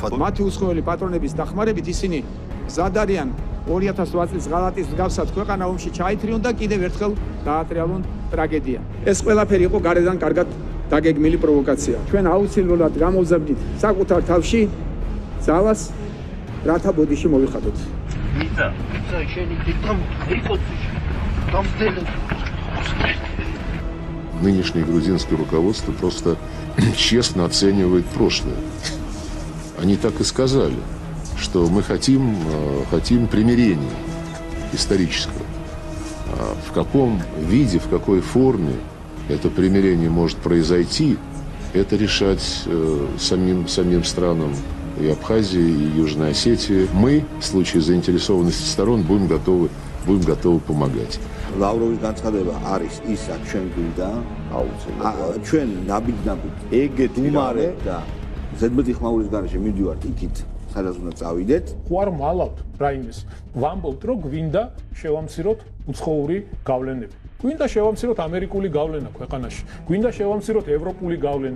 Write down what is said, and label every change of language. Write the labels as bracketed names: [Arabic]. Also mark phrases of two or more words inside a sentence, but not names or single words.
[Georgian] მათი უცხოელი პატრონების დახმარებით ისინი გზად არიან 2008 წლის ღალატის მსგავსად ქვეყანა ომში ჩაითრიონ და კიდევ ერთხელ დაატრიალონ ტრაგედია. ეს ყველაფერი იყო გარედან კარგად დაგეგმილი პროვოკაცია. ჩვენ აუცილებლად გამოვზაბდით საკუთარ თავში ძალას, რათა ბოდიში მოვიხადოთ. [Russian] Нынешнее грузинское руководство просто честно оценивает прошлое. Они так и сказали, что мы хотим примирения исторического. В каком виде, в какой форме это примирение может произойти, это решать самим странам и Абхазии, и Южной Осетии. Мы, в случае заинтересованности сторон, будем готовы помогать. [Georgian] ლავროვის განცხადება არის ისა ჩვენ გვინდა აუცილებლად ჩვენ ნაბიჯ-ნაბიჯ ეგეთი უმარე და ზედმეტი ხმაურის გარეშე მივდივართ იქით სადაც უნდა წავიდეთ ხო არ მალავთ რაიმეს ვამბობთ რომ გვინდა შევამციროთ უცხოური გავლენები გვინდა შევამციროთ ამერიკული გავლენა ქვეყანაში გვინდა შევამციროთ ევროპული გავლენა